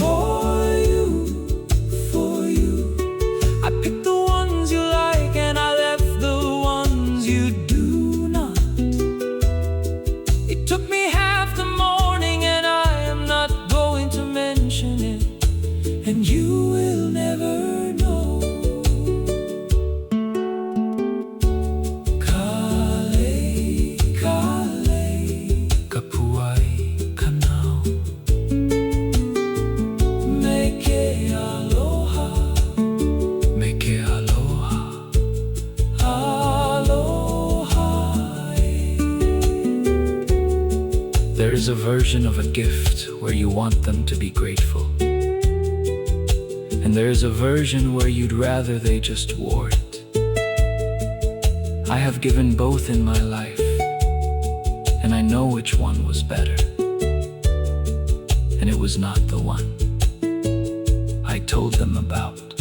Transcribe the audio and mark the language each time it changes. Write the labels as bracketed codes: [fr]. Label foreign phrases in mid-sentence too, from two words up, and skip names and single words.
[en] For you, I picked the ones you like and I left the ones you do not. It took me half the morning and I am not going to mention it, and you will never know. [haw] Kale, kale, kapuai, kanau, me ke aloha, me ke aloha, aloha. [en] There is a version of a gift where you want them to be grateful, and there is a version where you'd rather they just wore it. I have given both in my life, and I know which one was better, and it was not the one I told them about.